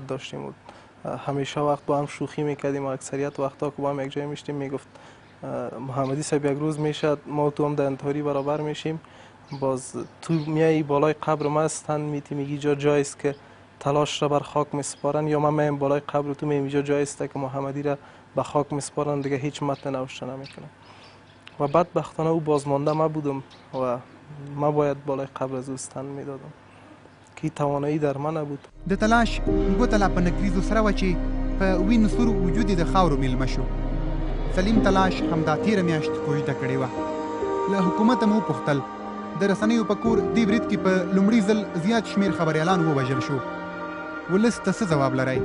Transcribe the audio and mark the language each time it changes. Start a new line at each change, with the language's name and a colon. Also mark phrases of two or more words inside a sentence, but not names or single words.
Persian: داشتیم و همیشه وقت با هم شوخی میکردیم و اکثریت وقتا که با هم یک جای میشتیم میگفت محمدی صاحب یک روز میشد ما تو هم در انتحاری برابر میشیم، باز تو میای بالای قبر ما استن میگی جا جایست که تلاش را بر خاک میسپارن، یا من میام بالای قبر تو میگی جا جایست که محمدی را به خاک میسپارن، دیگه هیچ متن نوشته نمیکنه. و بدبختانه او بازمانده ما بودم و ما باید بالای قبر از او استن میدادم که توانایی در من نبود.
Pashto: د تلاش ګوته لا په نکریزو سره وه چې په وینو سور وجود یې د خاورو میلمه شو. سلیم تلاش همدا تېره میاشت کوژده کړې وه. له حکومته مو وپوښتل د رسنیو په کور دې برید کې په لومړي ځل زیات شمېر خبریالان ووژل شو. ولس ته څه ځواب لرئ؟